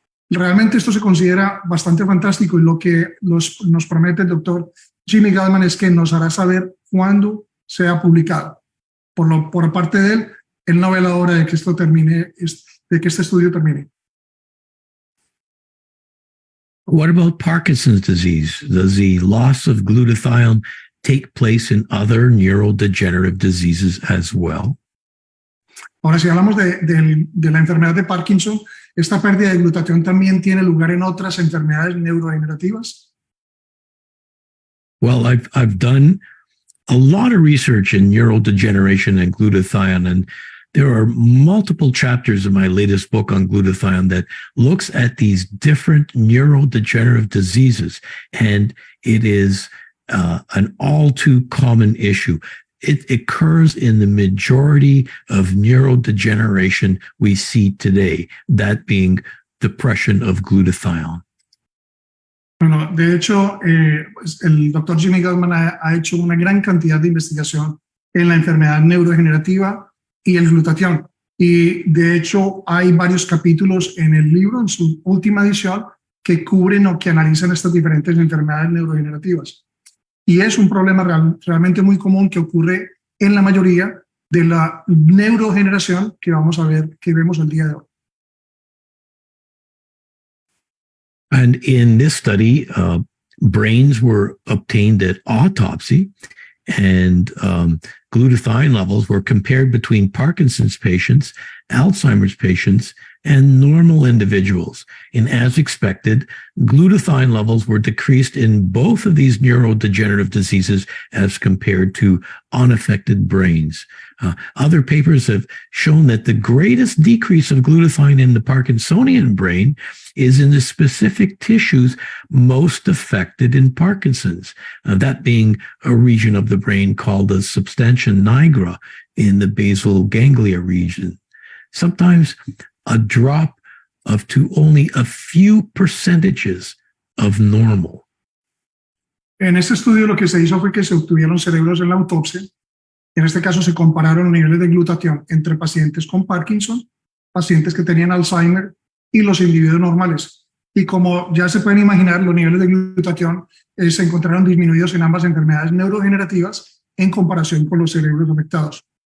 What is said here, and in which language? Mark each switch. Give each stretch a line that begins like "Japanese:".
Spanish: Realmente esto se considera bastante fantástico y lo que nos promete el doctor Jimmy Gutman es que nos hará saber cuándo sea publicado. Por parte de él no ve la hora de que esto termine, de que este estudio termine.
English: What about Parkinson's disease? Does the loss of glutathione take place in other neurodegenerative diseases as well?
Spanish: Ahora, si hablamos de la enfermedad de Parkinson, ¿esta pérdida de glutatión también tiene lugar en otras enfermedades neurodegenerativas?
English: Well, I've done a lot of research in neurodegeneration and glutathione, and there are multiple chapters in my latest book on glutathione that looks at these different neurodegenerative diseases, and it is an all too common issue. It occurs in the majority of neurodegeneration we see today, that being depression of glutathione.
Spanish: Bueno, de hecho, el doctor Jimmy Gutman ha hecho una gran cantidad de investigación en la enfermedad neurodegenerativa y el glutatión. Y de hecho, hay varios capítulos en el libro, en su última edición, que cubren o que analizan estas diferentes enfermedades neurodegenerativas. Y es un problema realmente muy común que ocurre en la mayoría de la neurodegeneración que vamos a ver, que vemos el día de hoy.
English: And in this study, brains were obtained at autopsy, and glutathione levels were compared between Parkinson's patients, Alzheimer's patients, and normal individuals. And as expected, glutathione levels were decreased in both of these neurodegenerative diseases as compared to unaffected brains. Other papers have shown that the greatest decrease of glutathione in the Parkinsonian brain is in the specific tissues most affected in Parkinson's, that being a region of the brain called the substantia nigra in the basal ganglia region. Sometimes a drop of to only a few percentages of normal.
Spanish: En este estudio lo que se hizo fue que se obtuvieron cerebros en la autopsia. En este caso se compararon los niveles de glutatión entre pacientes con Parkinson, pacientes que tenían Alzheimer y los individuos normales. Y como ya se pueden imaginar, los niveles de glutatión se encontraron disminuidos en ambas enfermedades neurodegenerativas en comparación con los cerebros afectados.